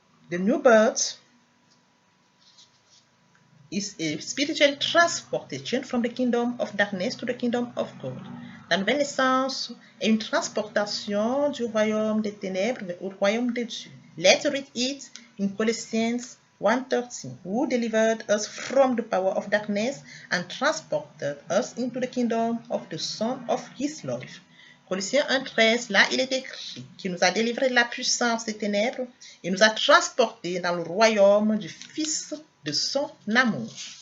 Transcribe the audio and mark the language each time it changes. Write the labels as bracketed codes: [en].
[en] The new birth is a spiritual transportation from the kingdom of darkness to the kingdom of God. [fr] La nouvelle naissance est une transportation du royaume des ténèbres au royaume de Dieu. [en] Let's read it in Colossians 1:13. Who delivered us from the power of darkness and transported us into the kingdom of the Son of His love. [fr] Colossiens 1:13, là il est écrit qu'il nous a délivrés de la puissance des ténèbres et nous a transportés dans le royaume du Fils de son amour.